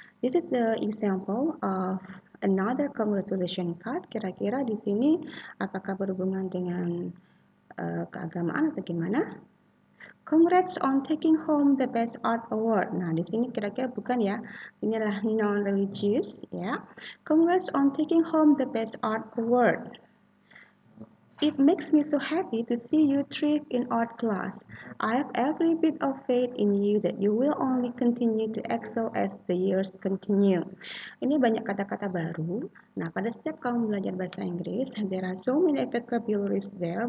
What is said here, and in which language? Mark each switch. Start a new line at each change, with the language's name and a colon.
English: This is the example of another congratulation card.
Indonesian: Kira-kira di sini apakah berhubungan dengan keagamaan atau gimana?
English: Congrats on taking home the best art award.
Indonesian: Nah, di sini kira-kira bukan ya. Ini adalah non-religious ya.
English: Congrats on taking home the best art award. It makes me so happy to see you thrive in art class. I have every bit of faith in you that you will only continue to excel as the years continue.
Indonesian: Ini banyak kata-kata baru. Nah, pada setiap kamu belajar bahasa Inggris,
English: there are so many vocabularies there.